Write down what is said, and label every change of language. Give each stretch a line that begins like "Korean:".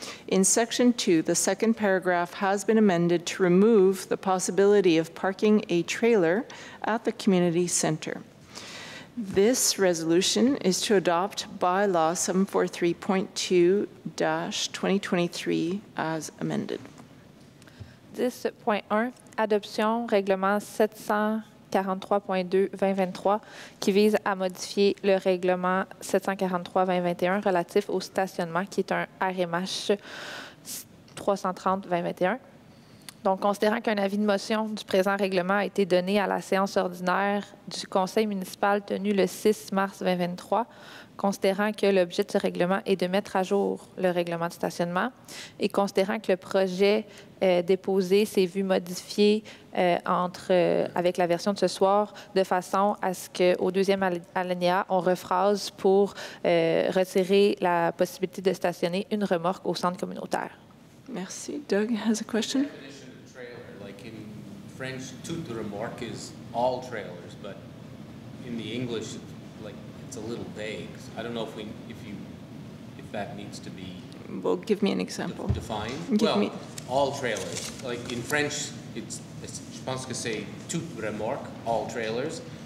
English: In Section 2, the second paragraph has been amended to remove the possibility of parking a trailer at the community center. This resolution is to adopt bylaw 743.2-2023 as amended.
French: 10.1, adoption règlement 743.2-2023 qui vise à modifier le règlement 743-2021 relatif au stationnement qui est un RMH 330-2021. Donc, considérant qu'un avis de motion du présent règlement a été donné à la séance ordinaire du Conseil municipal tenue le 6 mars 2023, considérant que l'objet de ce règlement est de mettre à jour le règlement de stationnement et considérant que le projet déposé s'est vu modifié avec la version de ce soir de façon à ce qu'au deuxième alinéa, on rephrase pour retirer la possibilité de stationner une remorque au centre communautaire.
English: Merci. Doug has a question. Like in French,
French: toute remorque
English: is all trailers, but in the English, like it's a little vague. I don't know if that needs to be. Well, give me an example. Defined. All trailers. Like in French,
French: je pense que c'est toute remorque,
English: all trailers.